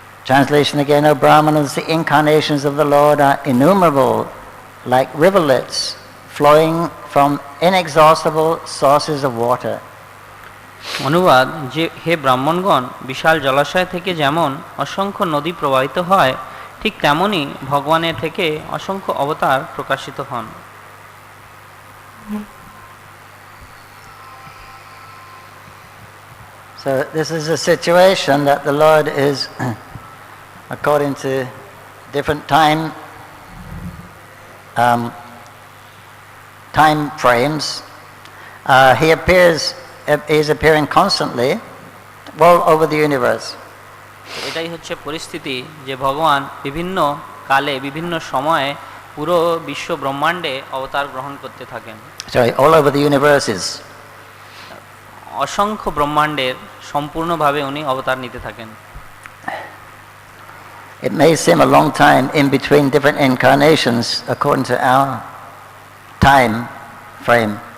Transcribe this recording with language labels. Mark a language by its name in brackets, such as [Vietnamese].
[English] Translation again, O Brahmanas, the incarnations of the Lord are innumerable, like rivulets flowing from inexhaustible sources of water. [Bangla] অনুবাদ, যে হে ব্রাহ্মণগণ, বিশাল জলাশয় থেকে যেমন অসংখ্য নদী প্রবাহিত হয়, ঠিক তেমনি ভগবানের থেকে অসংখ্য অবতার প্রকাশিত হন। [English] So this is a situation that the Lord is, according to different time frames, he is appearing constantly all over the universe. [Bangla] এটাই হচ্ছে পরিস্থিতি যে ভগবান বিভিন্ন কালে বিভিন্ন সময়ে পুরো বিশ্ব ব্রহ্মাণ্ডে অবতার গ্রহণ করতে থাকেন। [English] Sorry, all over the universes. [Bangla] অসংখ্য ব্রহ্মাণ্ডের সম্পূর্ণভাবে উনি অবতার নিতে থাকেন। [English] It may seem a long time in between different incarnations according to our time frame.